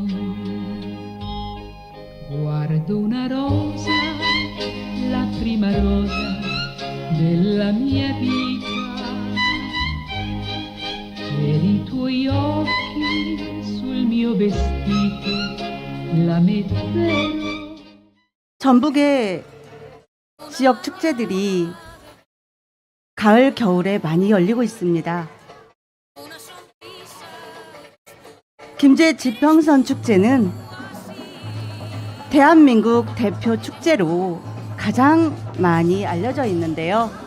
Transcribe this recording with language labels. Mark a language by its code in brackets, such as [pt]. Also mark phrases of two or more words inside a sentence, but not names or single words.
[it] Guardo una rosa, la prima rosa della mia vita, per i tuoi occhi sul mio vestito la metterò. [ko] 전북의 지역 축제들이 가을, 겨울에 많이 열리고 있습니다. 김제 지평선 축제는 대한민국 대표 축제로 가장 많이 알려져 있는데요.